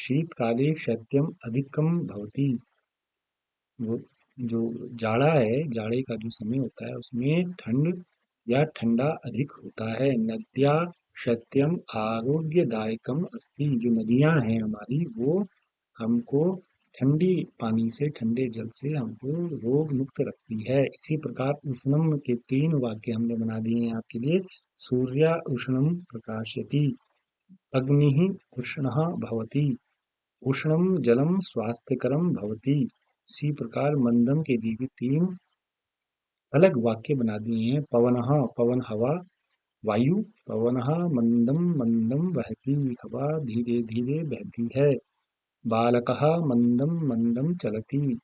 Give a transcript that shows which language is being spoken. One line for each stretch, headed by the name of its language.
Sanskrit: शीतकाले शैत्यम अधिकम भवति।
Hindi: वो जो जाड़ा है, जाड़े का जो समय होता है उसमें ठंड या ठंडा अधिक होता है।
Sanskrit: नद्या शैत्यम आरोग्यदायकम अस्ति।
Hindi: जो नदियां हैं हमारी वो हमको ठंडी पानी से, ठंडे जल से हमको रोग मुक्त रखती है। इसी प्रकार उष्णम के 3 वाक्य हमने बना दिए हैं आपके लिए।
Sanskrit: सूर्य उष्णम प्रकाशयति, अग्निः उष्णः भवति, उष्णं जलं स्वास्थ्यकरं भवति।
Hindi: इसी प्रकार मंदम के लिए भी 3 अलग वाक्य बना दिए हैं।
Sanskrit: पवनः पवन हवा वायु, पवनः मंदम मंदम वहति।
Hindi: हवा धीरे धीरे बहती है।
Sanskrit: बालकः मंदम मंदम चलति।